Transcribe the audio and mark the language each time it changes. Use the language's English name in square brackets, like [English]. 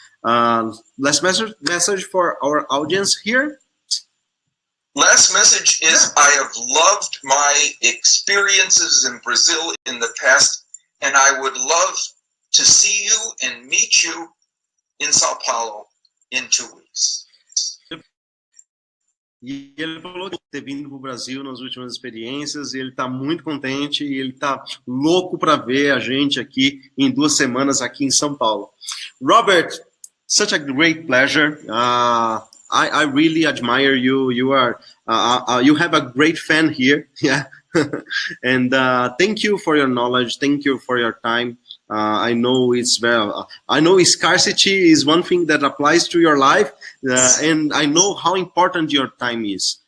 [English] Last message for our audience here. Last message is I have loved my experiences in Brazil in the past, and I would love to see you and meet you in Sao Paulo in 2 weeks. [Portuguese] E ele falou de ter vindo para o Brasil nas últimas experiências, e ele está muito contente, e ele está louco para ver a gente aqui em 2 semanas aqui em São Paulo. [English] Robert, such a great pleasure. I really admire you. You have a great fan here, yeah. And thank you for your knowledge. Thank you for your time. I know scarcity is one thing that applies to your life, and I know how important your time is.